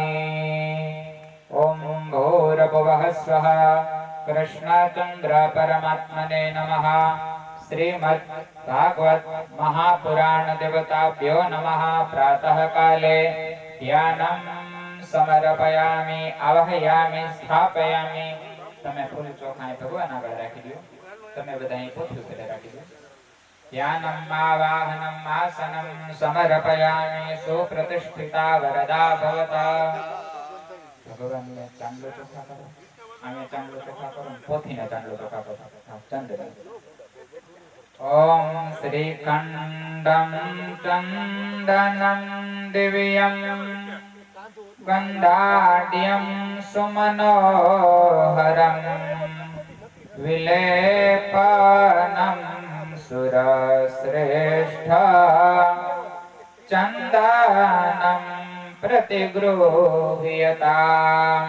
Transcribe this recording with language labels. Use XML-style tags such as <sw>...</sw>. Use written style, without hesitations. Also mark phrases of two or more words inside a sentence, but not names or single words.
<sa>ओम भूर्भुवः स्वः कृष्णचंद्र परमात्मने नमः. श्रीमद् भागवत महापुराण देवताभ्यो नमः. प्रातः काले ध्यानं समर्पयामि आवाहयामि स्थापयामि.</sa> <gu>તમે ફૂલ ચોખાને ભગવાન આગળ રાખી દો. તમે બધા અહીં પોથું કરે રાખી દો.</gu> <sa>ध्यानम् आवाहनम् आसनं समर्पयामि. सुप्रतिष्ठिता वरदा भवता.</sa> <gu>ભગવાન ને ચાંદલો ચોખા કરો, આમે ચાંદલો ચોખા કરો, પોથી ને ચાંદલો ચોખા કરો.</gu> <sa>चंद्र ओम श्रीखंडं चंदनं दिव्यं गंधाढ्यं सुमनोहरं विलेपनं सुरश्रेष्ठ चंदनं प्रतिगृह्यताम्.</sa>